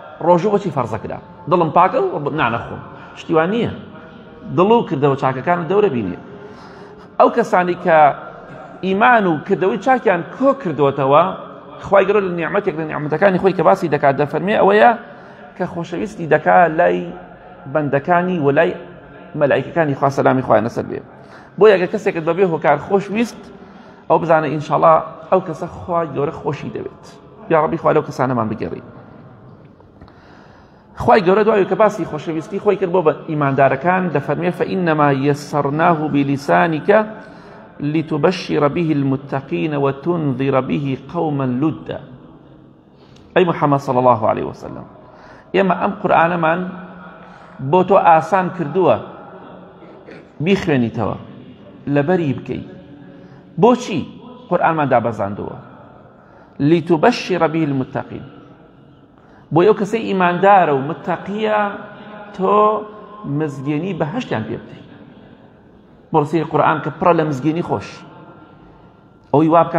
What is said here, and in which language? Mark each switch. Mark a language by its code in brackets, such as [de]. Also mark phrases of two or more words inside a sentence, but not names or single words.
[ckb] ڕۆژوو بۆچی فەرزەکرا دڵم پاکە و نانەخۆم شتیوان نییە دڵ و کردەوە چاکەکان دەورە بینێ ئەو کەسانی کە ئیمان و کردەوەی چاکیان کۆ کردوتەوە خوای گەورە لە نیعمەتێک لە نیعمەتەکانی خۆی کە باسی دەکات دەفەرمێ ئەوەیە کە خۆشەویستی دەکات لای بەندەکانی و لای مەلائیکەکانی خوا سەلامی خوایان لەسەر بێ بۆیە ئەگەر کەسێکت بەبێ هۆکار خۆشویست ئەو بزانە ئینشاڵڵا ئەو کەسە خوای گەورە خۆشی دەوێت یا ڕەبی خوا لەو کەسانەمان بگەڕی خوای گەورە دوای کە باسی خۆشەویستی خۆی کرد بۆ بە ئیماندارەکان دەفەرمێ [ar] فإنما يسرناه بلسانك لتبشر به المتقين وتنذر به قوما لدا أي محمد صلى الله عليه وسلم [ckb] ئێمە ئەم قورئانەمان بۆ تۆ ئاسان کردووە بیخوێنیتەوە لەبەری بکەی بۆچی قورئانمان دابەزاندووە [ar] لتبشر به المتقين [ckb] بۆ ئەو کەسەی ئیماندارە و متەقیە تۆ مزگێنی بەهەشتیان پێ بدەی بۆ قورئان کە پڕە لە مزگێنی خۆش ئەوەی وا بکە